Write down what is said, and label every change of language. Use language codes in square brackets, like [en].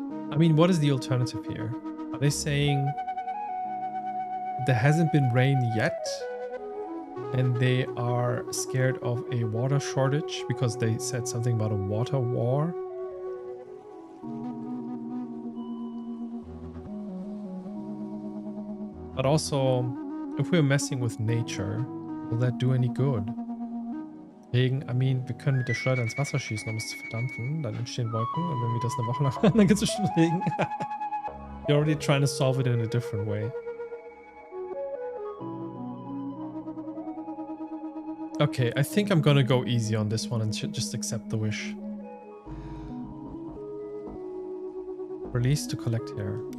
[en] I mean, what is the alternative here? Are they saying there hasn't been rain yet and they are scared of a water shortage because they said something about a water war? But also, if we're messing with nature, will that do any good? [de] Regen, [en] I mean, [de] wir können mit der Schleuder ins Wasser schießen, um es zu verdampfen. Dann entstehen Wolken und wenn wir das eine Woche lang machen, dann gibt es schon Regen. [en] You're already trying to solve it in a different way. Okay, I think I'm gonna go easy on this one and just accept the wish. Release to collect hair.